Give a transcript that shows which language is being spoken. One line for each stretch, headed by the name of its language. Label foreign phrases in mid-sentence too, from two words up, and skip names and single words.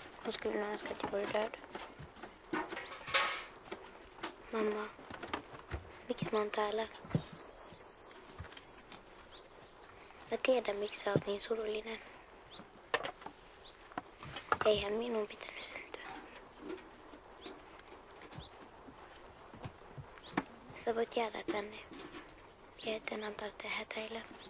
Swedish: Hon skulle nog önska att jag vore död.
Finnish: Mamma, miksi mä oon täällä? Mä tiedän, miksi sä oot niin surullinen. Eihän minun pitänyt syntyä. Sä voit jäädä tänne ja etten antaa tehdä hätäillä.